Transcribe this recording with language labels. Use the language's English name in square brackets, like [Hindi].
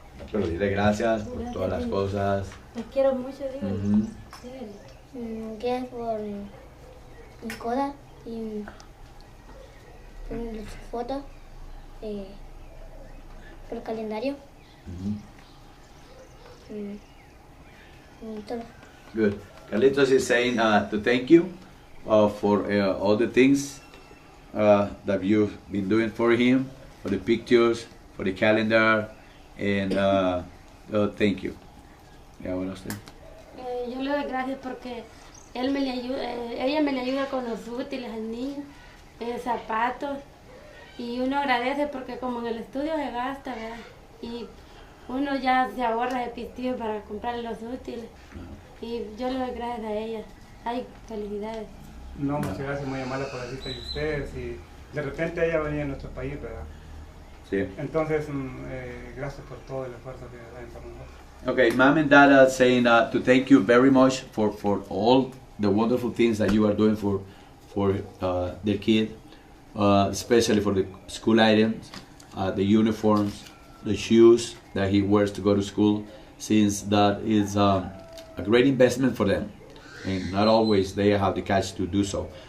[Spanish] Pero dile gracias por todas las cosas. Los quiero mucho, digo. Gracias por mi coda y por su foto, por el calendario. y todo. [English] Good. Carlitos is saying to thank you for all the things that you've been doing for him, for the pictures, for the calendar, and thank you. Yeah, what else? [Spanish] Yo le doy gracias porque ella me le ayuda con los útiles al niño, zapatos, y uno agradece porque como en el estudio se gasta, ¿verdad? Y uno ya se ahorra de pistillo para comprarle los útiles. Y yo le doy gracias a ella. Ay, felicidades. No, muchas gracias, muy amable por la visita de ustedes. Y de repente ella venía a nuestro país, ¿verdad? Sí. Entonces, gracias por todo el esfuerzo que hacen por nosotros. [English] Okay, mom and dad are saying to thank you very much for all the wonderful things that you are doing for their kid, especially for the school items, the uniforms, the shoes that he wears to go to school, since that is a great investment for them, and not always they have the cash to do so.